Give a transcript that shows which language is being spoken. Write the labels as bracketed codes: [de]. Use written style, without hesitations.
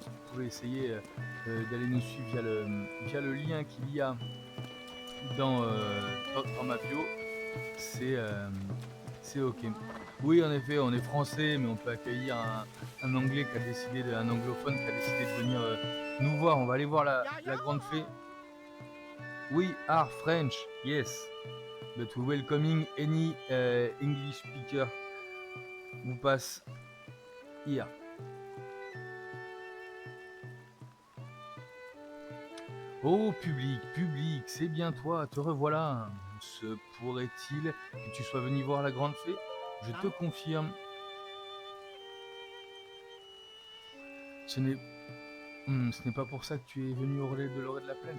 [fr] Si tu pouvais essayer d'aller nous suivre via le lien qu'il y a dans ma bio, c'est ok. Oui, en effet, on est français, mais on peut accueillir un anglais qui a décidé un anglophone qui a décidé de venir nous voir. On va aller voir la grande fée. [en] We are French, yes, but we welcoming any English speaker who pass here. [fr] Oh public, c'est bien toi, te revoilà. Se pourrait-il que tu sois venu voir la grande fée? Je te confirme. Ce n'est pas pour ça que tu es venu au relais de l'orée de la plaine.